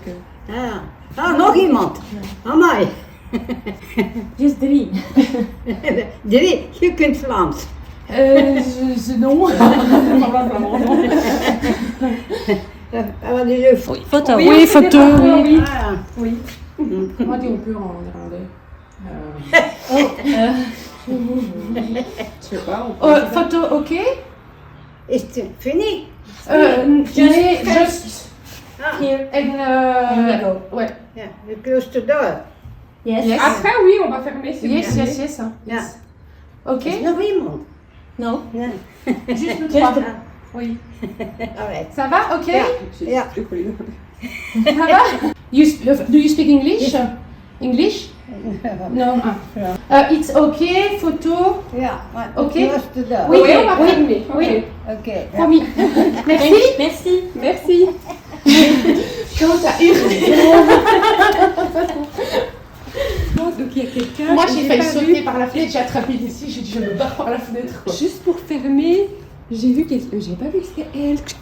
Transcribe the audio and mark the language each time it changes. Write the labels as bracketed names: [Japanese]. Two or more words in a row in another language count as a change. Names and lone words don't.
[Dutch] Nog iemand. Amai. [English] Just 3. [Dutch] 3, je kunt Vlaams. [French] Non. Alors, déjà, Oui. Photo. Oui, photo, oui. Ah, Oui. Moi, dis on peut en néerlandais. Je sais pas. Photo, ok. [Dutch] is het fini? [English] Just Ah, here. En, ouais. [Dutch] ja, [English] you close the door. Yes. [French] Après, oui, on va fermer. [English] Yes, yes, yes. [Dutch] Ja. [English] Ok. [Dutch] Is er nog iemand? [English] No. [Dutch] Ja. [French] Juste nous trois. Ah, Oui. [English] alright. [French] Ça va, ok? [Dutch] Ja. Ja. [French] Ça va? [English] Do you speak English? English? No. It's okay, photo. [Dutch] Ja, maar Oké. [English] close the door. [French] Oui, on va fermer. Oui. [Dutch] Oké. ja. [French] Promis. Merci. Merci. Merci. Comment t'as hurlé? Donc il y a quelqu'un. Moi, j'ai failli sauter par la fenêtre, j'ai attrapé ici, j'ai dit je me barre par la fenêtre. Quoi. Juste pour fermer, j'ai vu quelqu'un. J'ai pas vu que c'était elle.